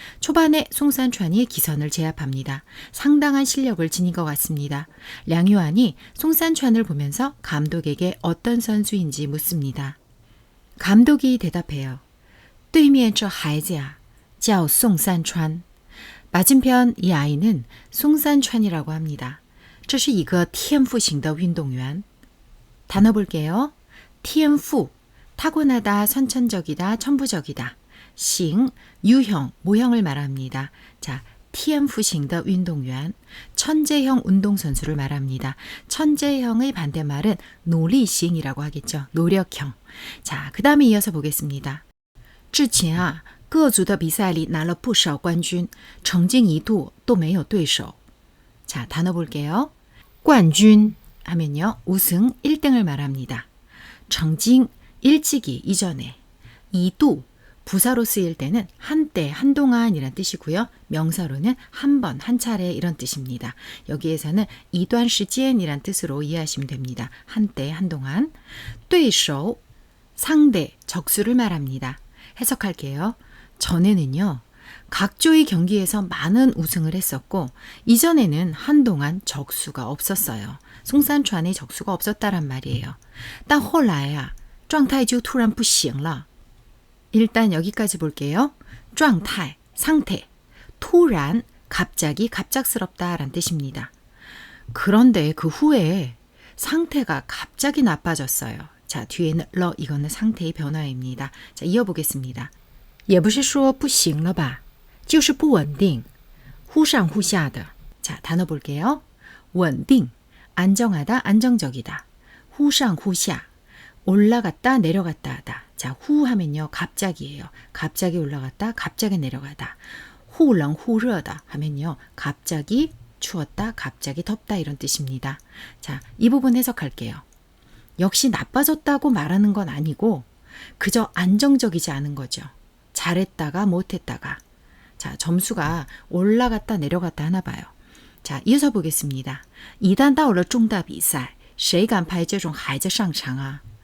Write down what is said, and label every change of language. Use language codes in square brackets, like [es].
[ko] 초반에 송산찬이 기선을 제압합니다. 상당한 실력을 지닌 것 같습니다. 량요안이 송산찬을 보면서 감독에게 어떤 선수인지 묻습니다. 감독이 대답해요. [zh] 对面这孩子呀叫宋三川. [ko] 맞은편 이 아이는 송산찬이라고 합니다. [zh] 这是一个天赋型的运动员. [ko] 단어 볼게요. 天赋, 타고나다, 선천적이다, 천부적이다. 型, 유형, 모형을 말합니다. 자, [zh] 天赋型的运动员, [ko] 천재형 운동선수를 말합니다. 천재형의 반대말은 노리型이라고 하겠죠. 노력형. 자, 그 다음에 이어서 보겠습니다. [zh] 之前啊各组的比赛里拿了不少冠军曾经一度都没有对手. [ko] 자, 단어 볼게요. 冠军 하면요. 우승 1등을 말합니다. 曾经 일찍이 이전에 2도 부사로 쓰일 때는 한때, 한동안이란 뜻이고요. 명사로는 한 번, 한 차례 이런 뜻입니다. 여기에서는 이段时间이란 뜻으로 이해하시면 됩니다. 한때, 한동안. 对手 상대, 적수를 말합니다. 해석할게요. 전에는요. 각조의 경기에서 많은 우승을 했었고 이전에는 한동안 적수가 없었어요. 송산찬의 적수가 없었다란 말이에요. [zh] 但后来啊状态就突然不行了. [ko] 일단 여기까지 볼게요. 状态, 상태. 突然, 갑자기, 갑작스럽다란 뜻입니다. 그런데 그 후에 상태가 갑자기 나빠졌어요. 자, 뒤에는 러, 이거는 상태의 변화입니다. 자, 이어보겠습니다. [zh] 也不是说不行了吧就是不稳定忽上忽下的. [ko] 자, 단어 볼게요. 稳定, 안정하다, 안정적이다. 忽上忽下, 올라갔다, 내려갔다 하다. 자, 후 하면요. 갑자기예요. 갑자기 올라갔다, 갑자기 내려가다. 忽冷忽热的 하면요. 갑자기 추웠다, 갑자기 덥다 이런 뜻입니다. 자, 이 부분 해석할게요. 역시 나빠졌다고 말하는 건 아니고 그저 안정적이지 않은 거죠. 잘했다가 못했다가. 자, 점수가 올라갔다 내려갔다 하나 봐요. 자, 이어서 보겠습니다. [zh] 一旦到了重大比赛谁敢派这种孩子上场啊?